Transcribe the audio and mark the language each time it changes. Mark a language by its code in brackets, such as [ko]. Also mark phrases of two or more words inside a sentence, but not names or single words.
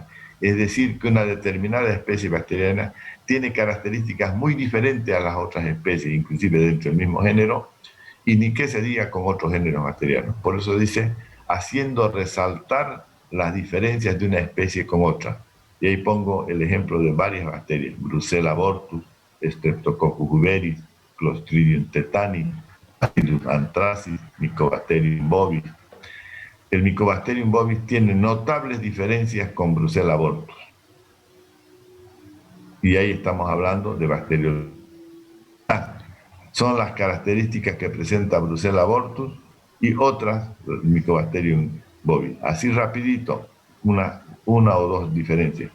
[es] Es decir, que una determinada especie bacteriana tiene características muy diferentes a las otras especies, inclusive dentro del mismo género, y ni qué se diga con otros géneros bacterianos. Por eso dice, haciendo resaltar las diferencias de una especie con otra. Y ahí pongo el ejemplo de varias bacterias: Brucella abortus, Streptococcus viveris, Clostridium tetani, Bacillus anthracis, Mycobacterium bovis. El Mycobacterium bovis tiene notables diferencias con Brucella abortus. Y ahí estamos hablando de bacteriología. Son las características que presenta Brucella abortus y otras, Mycobacterium bovis. Así rapidito, una o dos diferencias.